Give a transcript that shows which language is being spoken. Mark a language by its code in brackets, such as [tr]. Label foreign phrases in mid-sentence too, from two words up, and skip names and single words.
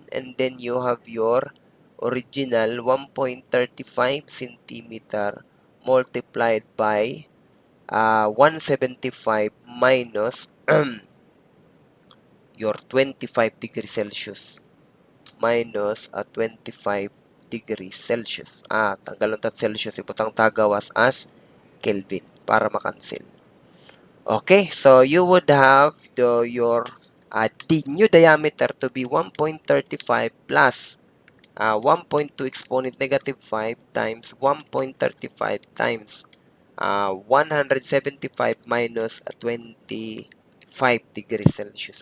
[en] And then you have your original 1.35 centimeter multiplied by 175 minus your 25 degrees Celsius. Minus 25 degrees Celsius. [ceb] Tanggalon tat Celsius, iputang tagawas as Kelvin para makancel. [en] Okay, so you would have your the new diameter to be 1.35 plus 1.2 exponent negative 5 times 1.35 times 175 minus 25 degrees Celsius.